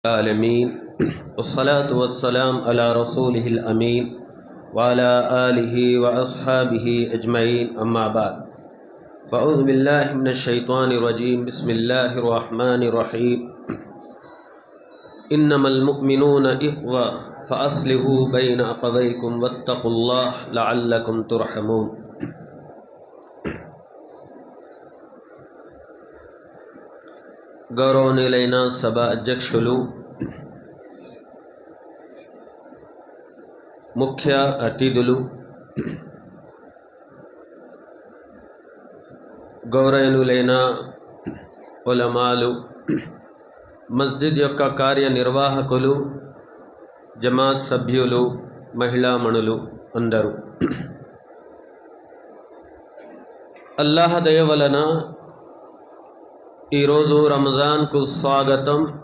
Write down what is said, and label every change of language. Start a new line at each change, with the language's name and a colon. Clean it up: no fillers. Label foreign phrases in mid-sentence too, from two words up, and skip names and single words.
Arabic: العالمين والصلاة والسلام على رسوله الأمين وعلى آله وأصحابه أجمعين أما بعد فأعوذ بالله من الشيطان الرجيم بسم الله الرحمن الرحيم إنما المؤمنون إخوة فأصلحوا بين أخويكم واتقوا الله لعلكم ترحمون.
Telugu: గౌరవనీయులైన సభ అధ్యక్షులు, ముఖ్య అతిథులు, గౌరవనీయులైన ఉలమాలు, మస్జిద్ యొక్క కార్యనిర్వాహకులు, జమాత్ సభ్యులు, మహిళామణులు అందరూ అల్లాహ్ దయ వలన ఈరోజు రంజాన్కు స్వాగతం.